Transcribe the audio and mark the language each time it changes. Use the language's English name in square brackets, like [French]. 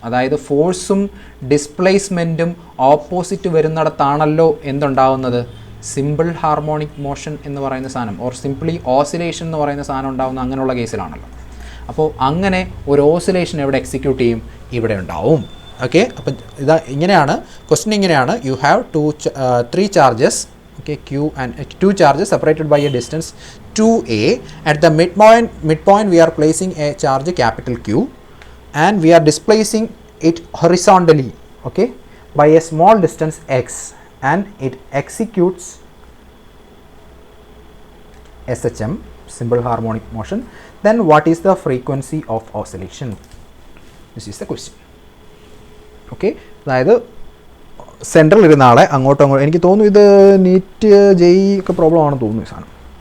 [Malayalam] അതായത് ഫോഴ്സും ഡിസ്പ്ലേസ്മെൻറ്റും opposite വരുന്നിടത്താണല്ലോ എന്തുണ്ടാവുന്നത്, simple harmonic motion എന്ന് പറയുന്ന സാധനം, ഓർ സിംപ്ലി ഓസിലേഷൻ എന്ന് പറയുന്ന സാധനം ഉണ്ടാവുന്ന അങ്ങനെയുള്ള കേസിലാണല്ലോ. അപ്പോൾ അങ്ങനെ ഒരു ഓസിലേഷൻ എവിടെ എക്സിക്യൂട്ട് ചെയ്യും, ഇവിടെ ഉണ്ടാവും. ഓക്കെ, അപ്പം ഇങ്ങനെയാണ് ക്വസ്റ്റ്യൻ. ഇങ്ങനെയാണ്, [English] You have 3 charges. Okay, Q and 2 charges separated by a distance 2a. At the midpoint we are placing a charge capital Q and we are displacing it horizontally, okay, by a small distance x, and it executes SHM, simple harmonic motion. Then what is the frequency of oscillation? This is the question. [Malayalam] Okay, അതായത് central ഇരുന്ന ആളെ അങ്ങോട്ടും അങ്ങോട്ടും, എനിക്ക് തോന്നുന്നു ഇത് NEET JEE ഒക്കെ problem ആണെന്ന് തോന്നുന്നു ഈ സാധനം.